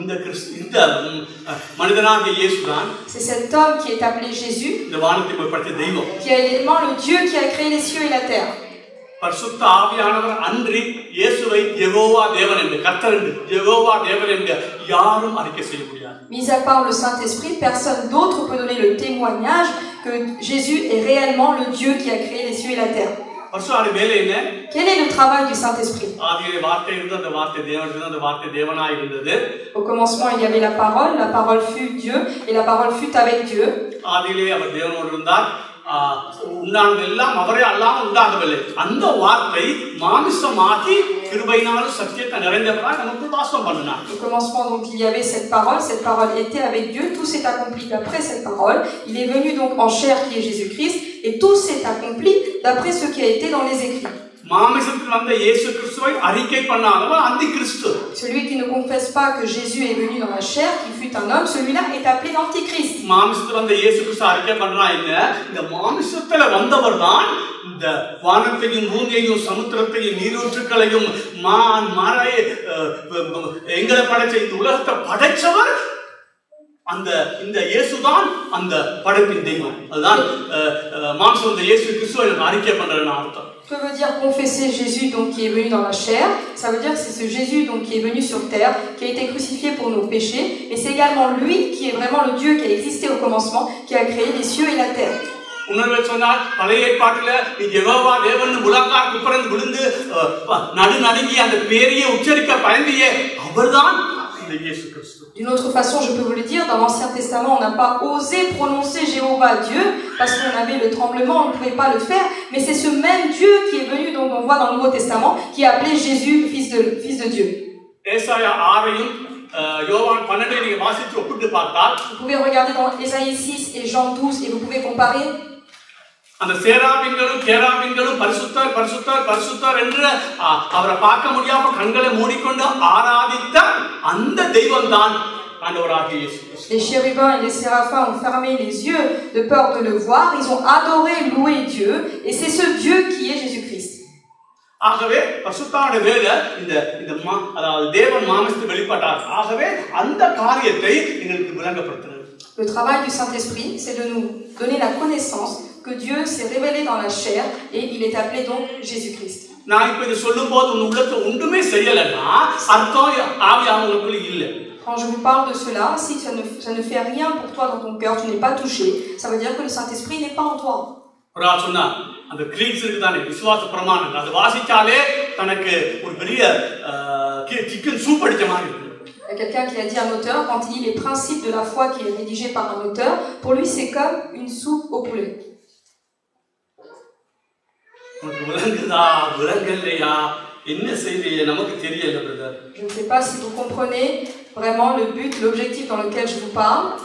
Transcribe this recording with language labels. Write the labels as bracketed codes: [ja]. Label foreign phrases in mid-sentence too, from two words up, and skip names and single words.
[fr] C'est cet homme qui est appelé Jésus, qui est également le Dieu qui a créé les cieux et la terre. [ta] பரிசுத்த ஆவியானவர் அன்றி இயேசுவை யெகோவா தேவன் என்று கர்த்தர் என்று யெகோவா தேவன் என்று யாரும் அறிக்கை செய்ய முடியாது. [fr] Mis à part le Saint-Esprit, personne d'autre peut donner le témoignage que Jésus est réellement le Dieu qui a créé les cieux et la terre. [ta] பரிசுத்த வேலை என்ன? [fr] Quel est le travail du Saint-Esprit? [ta] ஆதியிலே வார்த்தை இருந்தது, அந்த வார்த்தை தேவன் இருந்தது, அந்த வார்த்தை தேவனாய் இருந்தது. [fr] Au commencement, il y avait la parole fut Dieu et la parole fut avec Dieu. [ta] ஆதியிலே அவர் தேவனோடு இருந்தார். உண்டானதெல்லாம் அவரே அல்லாமல் உண்டாகவில்லை. அந்த வார்த்தை மாமிசமாகி கிருபையினாலும் சத்தியத்தை நிறைந்தவராய் நமக்கு வாசம் பண்ணினார். [fr] Au commencement donc il y avait cette parole était avec Dieu, tout s'est accompli d'après cette parole. Il est venu donc en chair qui est Jésus-Christ et tout s'est accompli d'après ce qui a été dans les écrits. Celui qui ne confesse pas que Jésus est venu dans la chair, qui fut un homme, celui-là est appelé l'Antichrist. [ta] இந்த வானத்தையும் பூமியையும் சமுத்திரத்தையும் நீரூற்றுக்களையும் மான் மரை எங்களை படைச்ச இந்த உலகத்தை படைச்சவர் அந்த இந்த இயேசுதான் அந்த படைப்பின் தெய்வம். அதுதான் மாம்சம் இந்த இயேசு கிறிஸ்துவை அறிக்கை பண்றதுன்னு அர்த்தம். [fr] Que veut dire confesser Jésus donc qui est venu dans la chair? Ça veut dire que c'est ce Jésus donc qui est venu sur terre, qui a été crucifié pour nos péchés, mais c'est également lui qui est vraiment le Dieu qui a existé au commencement, qui a créé les cieux et la terre. [ta] உணர்வை சொன்னால் பழைய ஏற்பாட்டில் யெகோவா தேவன் முழங்கால் குப்புறந்து விழுந்து நடுநடுங்கி அந்த பேரையே உச்சரிக்க பயந்தியே அவர்தான் இந்த இயேசு கிறிஸ்து. [fr] D'une autre façon, je peux vous le dire, dans l'Ancien Testament, on n'a pas osé prononcer Jéhovah Dieu parce qu'on avait le tremblement, on ne pouvait pas le faire, mais c'est ce même Dieu qui est venu, donc on voit dans le Nouveau Testament, qui a appelé Jésus fils de Dieu. [ta] ஏசாயா 6ஐயும் யோவான் 12ஐ நீங்க வாசித்து ஒப்பிட்டு பார்த்தால் [fr] vous pouvez regarder dans Ésaïe 6 et Jean 12 et vous pouvez comparer. [ta] அந்த சேராபின்களும் கேராபின்களும் பரிசுத்தர் பரிசுத்தர் பரிசுத்தர் என்று அவரை பார்க்க முடியாம கண்களை மூடிக்கொண்டு ஆராதித்த அந்த தெய்வம் தான் ஆண்டவராகிய இயேசு. [fr] Les chérubins et les séraphins ont fermé les yeux de peur de le voir. Ils ont adoré, loué Dieu, et c'est ce Dieu qui est Jésus-Christ. [ta] ஆகவே பரிசுத்தருடைய வேலை இந்த அதாவது தேவன் மாம்சத்தில் வெளிப்பட்டார். ஆகவே அந்த காரியத்தை எங்களுக்கு விளங்கப்படுத்துறது. [fr] Le travail du Saint-Esprit, c'est de nous donner la connaissance que Dieu s'est révélé dans la chair et il est appelé donc Jésus-Christ. [ta] நான் இப்ப இது சொல்லும்போது உன் உள்ளத்துல ஒன்றுமே செய்யலன்னா அர்த்தம் ஆவியானவருக்குள்ள இல்ல. [fr] Quand je vous parle de cela, si ça ne fait rien pour toi dans ton cœur, tu n'es pas touché, ça veut dire que le Saint-Esprit n'est pas en toi. [ta] ஒரு ஆள் சொன்னா அந்த கிரீட்ஸ் இருக்குதானே விசுவாச பிரமாணங்கள் அது வாசிச்சாலே தனக்கு ஒரு பெரிய [en] chicken soup [ta] அடிச்ச மாதிரி இருக்கு. [fr] Il y a quelqu'un qui a dit à un auteur, quand il lit les principes de la foi qui est rédigé par un auteur, pour lui c'est comme une soupe au poulet. Je ne sais pas si vous comprenez vraiment le but, l'objectif dans lequel je vous parle.